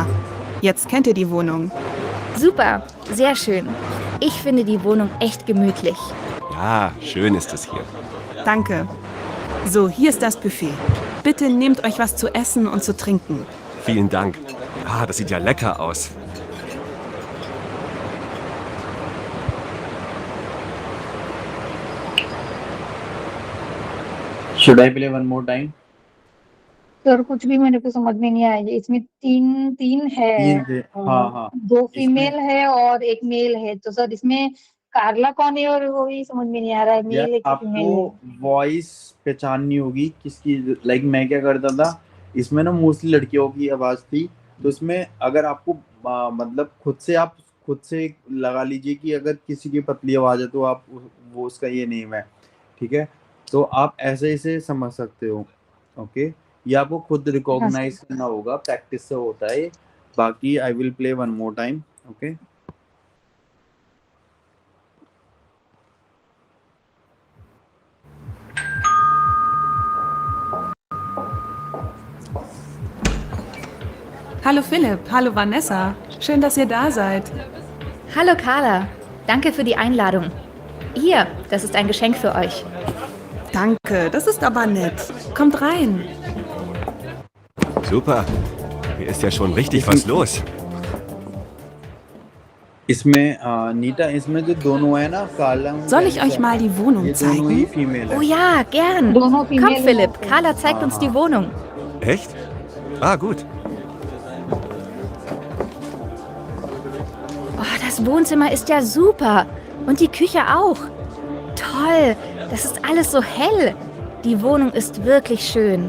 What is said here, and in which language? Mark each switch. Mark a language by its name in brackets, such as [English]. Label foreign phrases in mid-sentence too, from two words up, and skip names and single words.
[German] Jetzt kennt ihr die Wohnung. Super, sehr schön. Ich finde die Wohnung echt gemütlich. Ja, schön ist es hier. Danke. So, hier ist das Buffet. Bitte nehmt euch was zu essen und zu trinken. Vielen Dank. Ah, das sieht ja lecker aus. [English] should I play one more time? [Hindi] सर कुछ भी मेरे को समझ में नहीं आया। इसमें तीन तीन है, तीन थे, हाँ हाँ। 2 फीमेल है और 1 मेल है। तो सर इसमें कार्ला कौन है और वो ही समझ में नहीं आ रहा है, मेल है कि फीमेल है। आपको वॉइस पहचाननी होगी किसकी। लाइक मैं क्या करता था, इसमें ना मोस्टली लड़कियों की आवाज थी, तो इसमें अगर आपको मतलब आप खुद से लगा लीजिए कि अगर किसी की पतली आवाज है तो आप वो उसका ये नेम है, ठीक है। तो आप ऐसे ऐसे समझ सकते हो, ओके। ये आपको खुद रिकॉग्नाइज करना होगा, प्रैक्टिस से होता है। बाकी [English] I will play one more time, okay. [German] Hallo Philipp, hallo Vanessa. Schön, dass ihr da seid. Hallo Carla, danke für die Einladung. Hier, das ist ein Geschenk für euch. Danke, das ist aber nett. Kommt rein. Super. Hier ist ja schon richtig was los. [Hindi] इसमें नीता, इसमें जो दोनों है ना, कार्ला। [German] Soll ich euch mal die Wohnung [Hindi] ये दोनों ही [German] zeigen? [Hindi] फीमेल [German] Oh [Hindi] है। [German] ja, gern. [Hindi] दोनों [German] Komm [Hindi] फीमेल [German] Philipp, Carla zeigt uns die Wohnung. Echt? Ah, gut. Oh, das Wohnzimmer ist ja super. Und die Küche auch. Toll, das ist alles so hell. Die Wohnung ist wirklich schön.